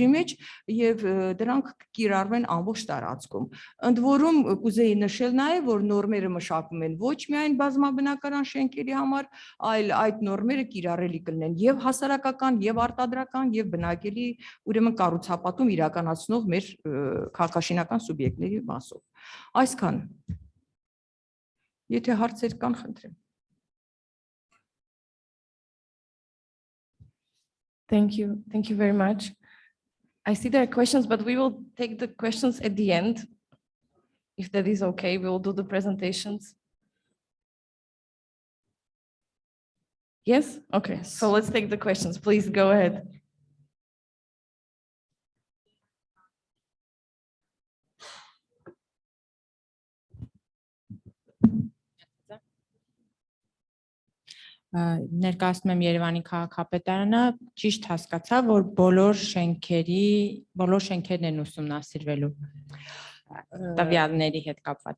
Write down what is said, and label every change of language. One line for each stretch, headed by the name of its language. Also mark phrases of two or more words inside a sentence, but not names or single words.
Armenian: մեջ եւ դրանք կիրառվեն ամբողջ տարածքում։ Ընդ որում կուզեի նշել նաեւ, որ նորմերը մշակվում են ոչ միայն բազմաբնակարան շենքերի համար, այլ այդ նորմերը կիրառելի կլինեն եւ հասարակական, եւ արտադրական, եւ բնակելի ուրեմն կառուցապատում իրականացնող մեր քաղաքաշինական սուբյեկտների մասով։ Այսքան։ Եթե հարցեր կան, խնդրեմ։
English: Thank you very much. I see there are questions, but we will take the questions at the end. If that is okay, we will do the presentations. Yes? Okay, so let's take the questions. Please go ahead.
Armenian: Ներկայացնում եմ Երևանի քաղաքապետարանը, ճիշտ հասկացա, որ բոլոր շենքերն են ուսումնասիրվելու տվյալների հետ կապված։